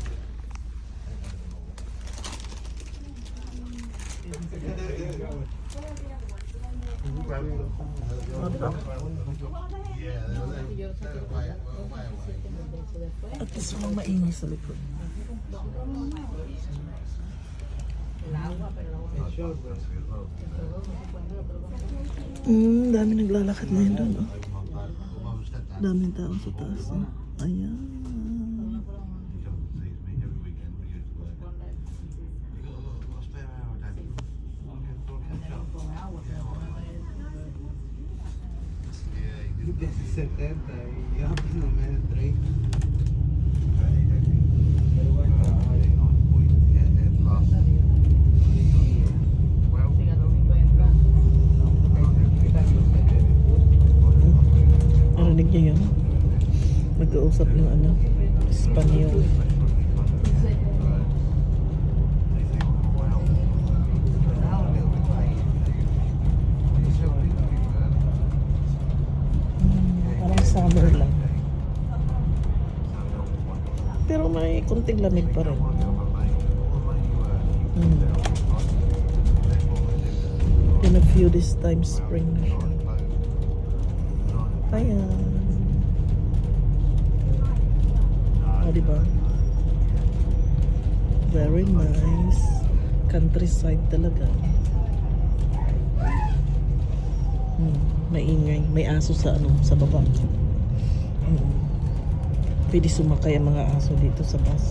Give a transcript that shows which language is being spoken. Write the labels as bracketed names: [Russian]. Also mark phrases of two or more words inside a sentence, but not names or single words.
[English] At least [Filipino] walang maingay sa likod. Dami naglalakad na yun doon. Daming tao sa taas. Ayan. [Spanish] Desde 70 y ya no me entré. [Filipino] Narinig niyo yun? Mag-uusap ng Espanyol. Summer lang. Pero may kunting lamig pa rin. [English] In a few this time spring [Filipino] na siya. Ayan. Diba? [English] Very nice. Countryside talaga. [Filipino] Maingay. May aso sa sa baba. Pwede sumakay ang mga aso dito sa bus.